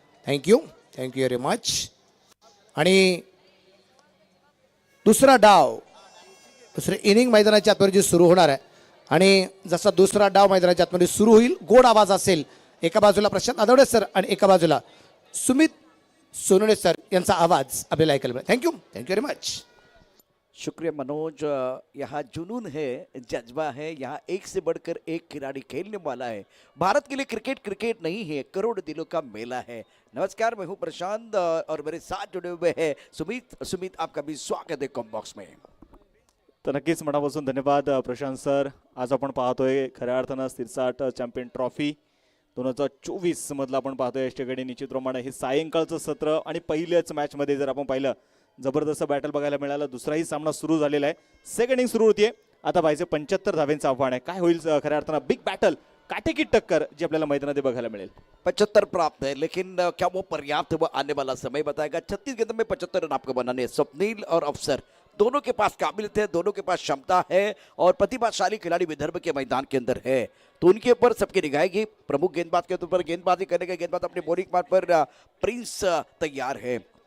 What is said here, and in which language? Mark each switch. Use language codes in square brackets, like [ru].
[en] Thank you very much. [mr] आणि दुसरा डाव, दुसरे इनिंग मैदानाच्या आतमध्ये सुरू होणार आहे आणि जसा दुसरा डाव मैदानाच्या आतमध्ये सुरू होईल, गोड आवाज असेल. एका बाजूला प्रशांत आदवडे सर आणि एका बाजूला सुमित सोनवणे सर यांचा आवाज आपल्याला ऐकायला मिळेल. [en] Thank you very much. [hi] शुक्रिया मनोज. यहाँ जुनून है, जज्बा है, यहाँ एक से बढ़कर एक खिलाड़ी खेलने वाला है. भारत के लिए क्रिकेट नहीं है, करोड़ दिलों का मेला है. नमस्कार, मैं हूँ प्रशांत और मेरे साथ जुड़े हुए हैं सुमित. आपका भी स्वागत है कॉम बॉक्स में. [mr] तर नक्कीच मनापासून धन्यवाद प्रशांत सर. आज आपण पाहतोय खऱ्या अर्थानं सिरसाट चॅम्पियन ट्रॉफी 2024 मधलं आपण पाहतोय या ठिकाणी निश्चितप्रमाणे हे सायंकाळचं सत्र आणि पहिल्याच मॅचमध्ये जर आपण पाहिलं जबरदस्त बॅटल बघायला मिळालं. दुसराही सामना सुरू झालेला आहे. सेकंड इनिंग सुरू होतीये. आता पाहिजे 75 धाव्यांचं आव्हान आहे. काय होईल खऱ्या अर्थानं बिग बॅटल [hi] काटेकी टक्कर [mr] जी आपल्याला मैदानात बघायला मिळेल. [hi] 75 प्राप्त है, लेकिन क्या वो पर्याप्त वो आने वाला समय बताएगा. 36 गेंदों में 75 रन आपको बनाने हैं. स्वप्निल और अफसर दोनों के पास काबिलियत है, दोनों के पास क्षमता है और प्रतिभाशाली खिलाड़ी विदर्भ के मैदान के अंदर है, तो उनके ऊपर सबकी निगाहेगी. प्रमुख गेंदबाज के ऊपर गेंदबाजी करने का गेंदबाज अपने बॉलिंग मार्ग पर प्रिंस तैयार है.